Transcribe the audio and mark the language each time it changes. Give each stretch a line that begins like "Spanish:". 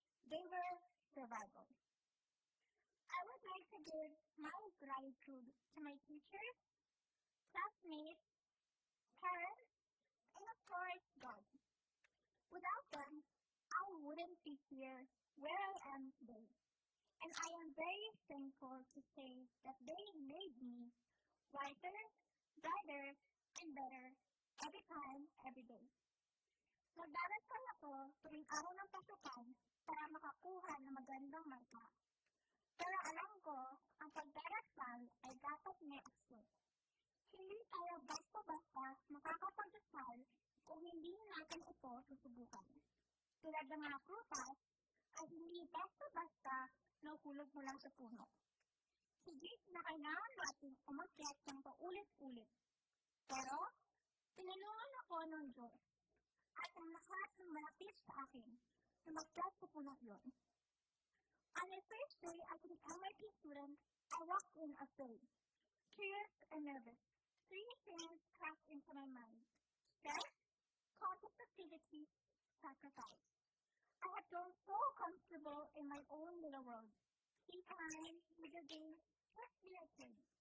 English: They were survival. I would like to give my gratitude to my teachers, classmates, parents, and of course, God. Without them, I wouldn't be here where I am today. And I am very thankful to say that they made me wiser, brighter, and better every time, every day.
Filipino: Nagdarasal ako tuwing araw ng pasukan para makakuha ng magandang marka. Pero alam ko, ang pagdara pagdasal ay dapat may aksyon. Hindi tayo basta-basta makakapagdasal kung hindi natin ito susubukan. Tulad ng mga prutas, ay hindi basta-basta nahuhulog mula sa puno. Higit na kailangan natin umakyat ng paulit-ulit. Pero, tinulungan ako ng Diyos at ang lahat ng malapit sa akin na makyat sa puno yun.
English: On my first day as an MIT student, I walked in afraid, curious and nervous. Three things crossed into my mind: stress, complex activities, sacrifice. I had grown so comfortable in my own little world. Tea time, video games, just be a kid.